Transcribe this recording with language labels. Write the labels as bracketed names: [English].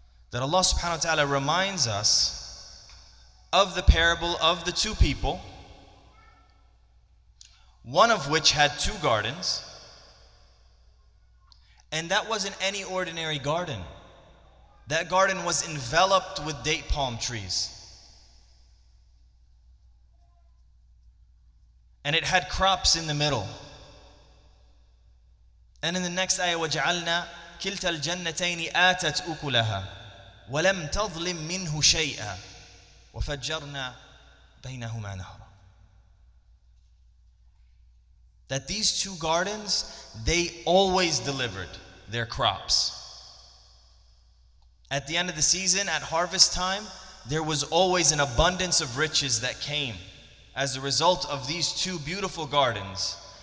[English] That Allah subhanahu wa ta'ala reminds us of the parable of the two people, one of which had two gardens, and that wasn't any ordinary garden. That garden was enveloped with date palm trees. And it had crops in the middle. And in the next ayah, [Arabic] وَجَعَلْنَا كِلْتَا الْجَنَّتَيْنِ آتَتْ أُكُلَهَا وَلَمْ تَظْلِمْ مِنْهُ شَيْئًا وَفَجَّرْنَا بَيْنَهُمَا نَهْرًا. [English] That these two gardens, they always delivered their crops. At the end of the season, at harvest time, there was always an abundance of riches that came as a result of these two beautiful gardens.